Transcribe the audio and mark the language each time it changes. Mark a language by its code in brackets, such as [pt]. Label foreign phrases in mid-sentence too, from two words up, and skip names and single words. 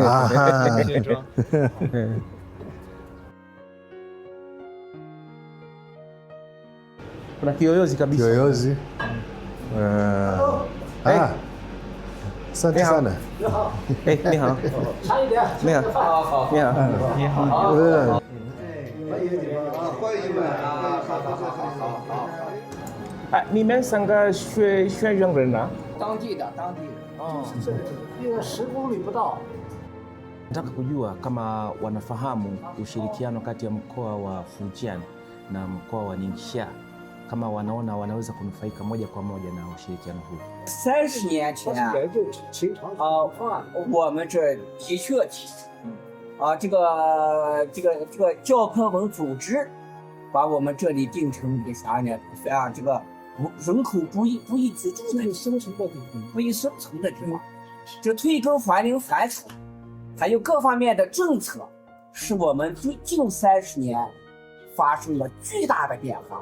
[sw] Kuna kiyoyozi kabisa. Kiyoyozi. Asante sana. [zh] 你好。你好. 你好. 你们3个学员人啊？当地的。是因为10公里不到。 [sw] Nataka kujua kama wanafahamu ushirikiano kati ya mkoa wa Fujian na mkoa wa Ningxia, kama wanaona wanaweza kunufaika moja kwa moja na ushirikiano huu. [zh] 30 年前我们这的确这个教科文组织把我们这里定成一个啥呢？这个人口不易居住的生存的地方，不易生存的地方，就退耕还林还楚，还有各方面的政策，使我们最近30年发生了巨大的变化。